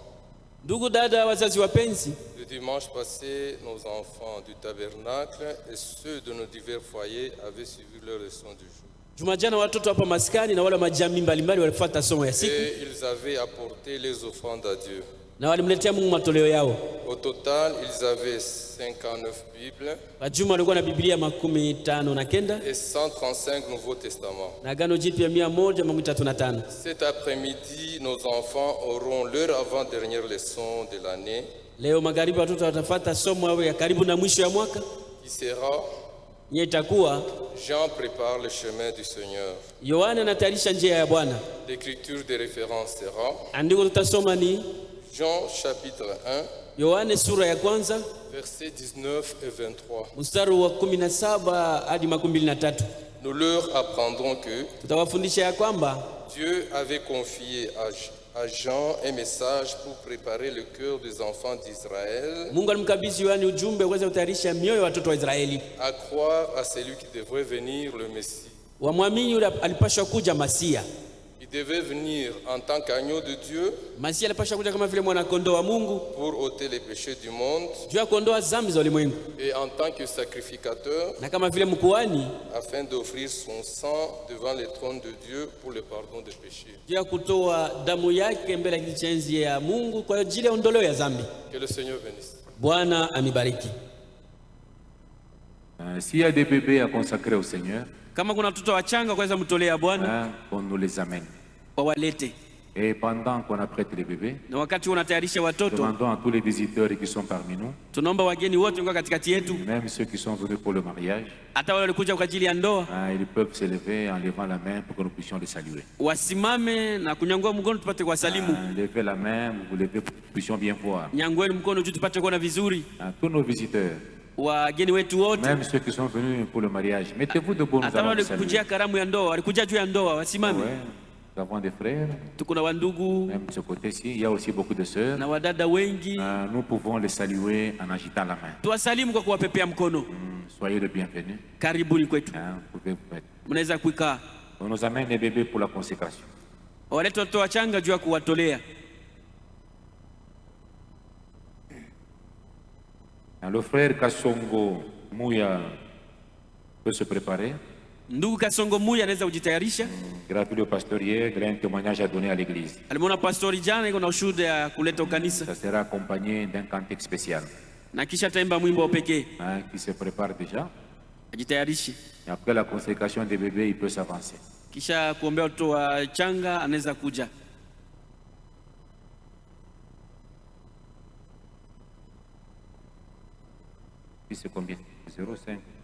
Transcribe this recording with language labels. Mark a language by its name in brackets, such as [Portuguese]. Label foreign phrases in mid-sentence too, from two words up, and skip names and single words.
[Swahili] Ndugu dada, wazazi wapenzi, [French] le dimanche passé, nos enfants du tabernacle et ceux de nos divers foyers avaient suivi leur leçon du jour. [Swahili] Jumajana watoto hapa maskani na wale majamii mbalimbali walifuata somo ya siku [French] Et ils avaient apporté les offrandes à Dieu. [Swahili] na walimletea Mungu matoleo yao. [French] Au total, ils avaient 59 Bibles [Swahili] Kwa jumla walikuwa na Biblia 59 [French] et 135 Nouveaux Testaments. [Swahili] na Agano Jipya 135. [French] Cet après-midi, nos enfants auront leur avant-dernière leçon de l'année [Swahili] Leo magharibi watoto watafuata somo yao ya karibu na mwisho ya mwaka. [French] qui sera [Swahili] Nye itakuwa [French] Jean prépare le chemin du Seigneur. [Swahili] Yohana anatayarisha njia ya Bwana. [French] L'écriture de référence sera [Swahili] Andiko tutasoma ni [French] Jean chapitre 1, [Swahili] Yohane sura ya kwanza [French] versets 19 et 23. [Swahili] mstari wa 17 hadi 23. [French] Nous leur apprendrons que [Swahili] Tutawafundisha ya kwamba [French] Dieu avait confié à Jean un message pour préparer le cœur des enfants d'Israël [Swahili] Mungu alimkabidhi Yohana ujumbe uweze kutayarisha mioyo ya watoto wa Israeli. [French] à croire à celui qui devrait venir, le Messie. [Swahili] Wamwamini yule alipashwa kuja Masia. [French] Il devait venir en tant qu'agneau de Dieu [Swahili] Masia alipashwa kuja kama vile mwana kondoo wa Mungu [French] pour ôter les péchés du monde [Swahili] juu ya kuondoa dhambi za ulimwengu, [French] et en tant que sacrificateur [Swahili] na kama vile mkuhani [French] afin d'offrir son sang devant le trône de Dieu pour le pardon des péchés. [Swahili] juu ya kutoa damu yake mbele ya kiti cha enzi ya Mungu kwa ajili ya ondoleo ya dhambi. [French] Que le Seigneur bénisse. [Swahili] Bwana amibariki. [French] S'il y a des bébés à consacrer au Seigneur, [Swahili] Kama kuna watoto wachanga kuweza mtolea Bwana, [French] qu'on nous les amène. [Swahili] wawalete. [French] Et pendant qu'on apprête les bébés, [Swahili] Na wakati unatayarisha watoto, [French] demandons à tous les visiteurs qui sont parmi nous, [Swahili] tunaomba wageni wote kwa katikati yetu, [French] même ceux qui sont venus pour le mariage, [Swahili] hata wale walikuja kwa ajili ya ndoa, [French] ils peuvent se lever en levant la main pour que nous puissions les saluer. [Swahili] wasimame na kunyangua mkono tupate kuwasalimu. [French] Levez la main, vous levez pour que nous puissions bien voir. [Swahili] Nyangueni mkono juu tupate kuona vizuri. [French] Tous nos visiteurs, [Swahili] Wageni wetu wote, [French] même ceux qui sont venus pour le mariage, mettez-vous debout, nous [Swahili] hata [French] allons [Swahili] wale [French] vous saluer. [Swahili] walikujia karamu ya ndoa, walikuja juu ya ndoa, wasimame. [French] Ouais, nous avons des frères, [Swahili] Tuko na wandugu [French] même de ce côté-ci, il y a aussi beaucoup de sœurs. [Swahili] na wadada wengi, [French] Nous pouvons les saluer en agitant la main. [Swahili] tuwasalimu kwa kuwapepea mkono. [French] Soyez le bienvenu. [Swahili] Karibuni kwetu, [French] Vous pouvez vous mettre. [Swahili] mnaweza kuikaa. [French] On nous amène les bébés pour la consécration. [Swahili] Walete watoto wachanga juu ya kuwatolea. [French] Le frère Kassongo Mouya peut se préparer. [Swahili] Ndugu Kasongo Muya anaweza kujitayarisha. [French] Grâce au pasteur hier, il a un témoignage à donner à l'église. [Swahili] Alimwona pastori jana, iko na ushuhuda ya kuleta ukanisa, [French] Ça sera accompagné d'un cantique spécial [Swahili] na kisha ataimba mwimbo wa pekee. [French] qui se prépare déjà. [Swahili] Ajitayarishe, [French] Et après la consécration des bébés, il peut s'avancer. [Swahili] kisha kuombea watoto wachanga anaweza kuja. [French] Puis c'est combien? 0,5.